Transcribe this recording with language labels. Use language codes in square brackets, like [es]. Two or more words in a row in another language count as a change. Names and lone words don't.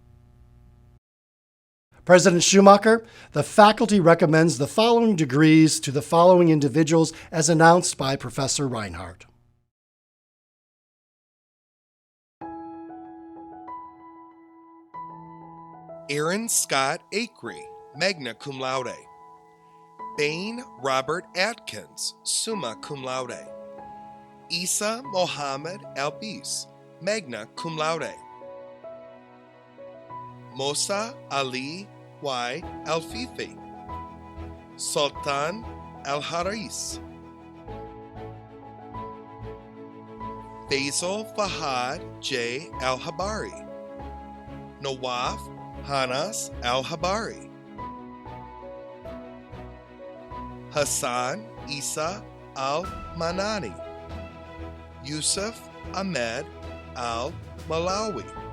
[en] President Schumacher, the faculty recommends the following degrees to the following individuals as announced by Professor Reinhardt. Aaron Scott Akery, [la] magna cum laude. [en] Bain Robert Atkins, [la] summa cum laude. [en] Isa Mohammed Albis, [la] magna cum laude. [en] Mosa Ali Y. Alfifi, Sultan Al-Haris, Faisal Fahad J. Al-Habari, Nawaf Hanas Al-Habari, Hassan Isa Al-Manani, Yusuf Ahmed Al-Malawi,